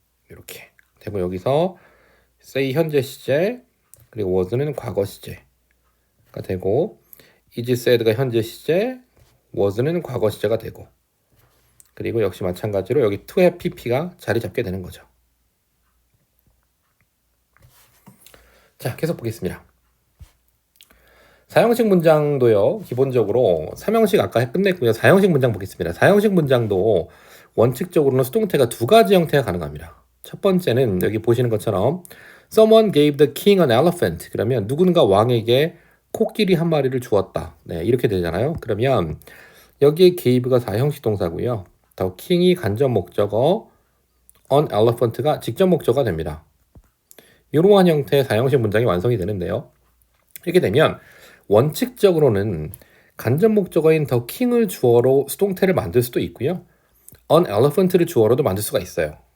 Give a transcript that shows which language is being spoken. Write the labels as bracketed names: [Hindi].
[Korean] 이렇게 되고 여기서 say 현재 시제 그리고 was는 과거 시제가 되고 is said가 현재 시제 was는 과거 시제가 되고 그리고 역시 마찬가지로 여기 to have pp가 자리 잡게 되는 거죠. 자, 계속 보겠습니다. 사형식 문장도요. 기본적으로 3형식 아까 끝냈고요. 4형식 문장 보겠습니다. 4형식 문장도 원칙적으로는 수동태가 두 가지 형태가 가능합니다. 첫 번째는 여기 보시는 것처럼 [English] Someone gave the king an elephant. [Korean] 그러면 누군가 왕에게 코끼리 한 마리를 주었다. 네, 이렇게 되잖아요. 그러면 여기에 gave가 4형식 동사고요. the king이 간접 목적어, an elephant가 직접 목적어가 됩니다. 이러한 형태의 4형식 문장이 완성이 되는데요. 이렇게 되면 원칙적으로는 간접 목적어인 the king을 주어로 수동태를 만들 수도 있고요. an elephant를 주어로도 만들 수가 있어요.